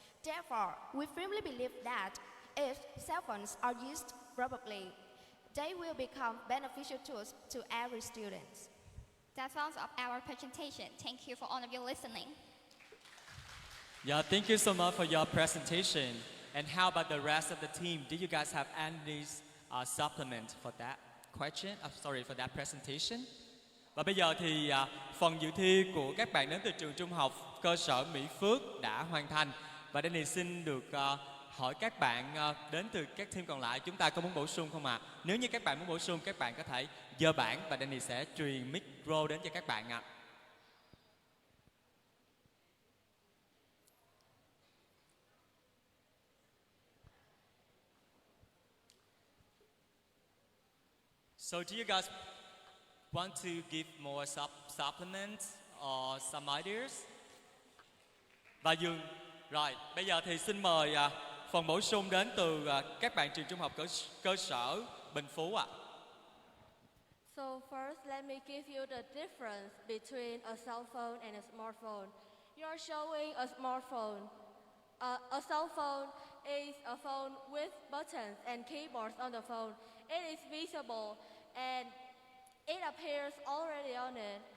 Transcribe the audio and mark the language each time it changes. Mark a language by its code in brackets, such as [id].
[en] Therefore, we firmly believe that if cell phones are used properly, they will become beneficial tools to every student. That's all of our presentation. Thank you for all of you listening. Yeah, thank you so much for your presentation. And how about the rest of the team? Do you guys have any supplement for that question? For that presentation? [vi] Và bây giờ thì phần dự thi của các bạn đến từ trường trung học cơ sở Mỹ Phước đã hoàn thành. Và Danny xin được hỏi các bạn đến từ các team còn lại, chúng ta có muốn bổ sung không ạ? Nếu như các bạn muốn bổ sung, các bạn có thể giơ bảng và Danny sẽ truyền micro đến cho các bạn ạ. [en] So do you guys want to give more supplements or some ideas? [vi] Và Dương, rồi bây giờ thì xin mời phần bổ sung đến từ các bạn trường trung học cơ sở Bình Phú ạ. [en] So first, let me give you the difference between a cell phone and a smartphone. You're showing a smartphone. A cell phone is a phone with buttons and keyboards on the phone. It is visible and it appears already on it.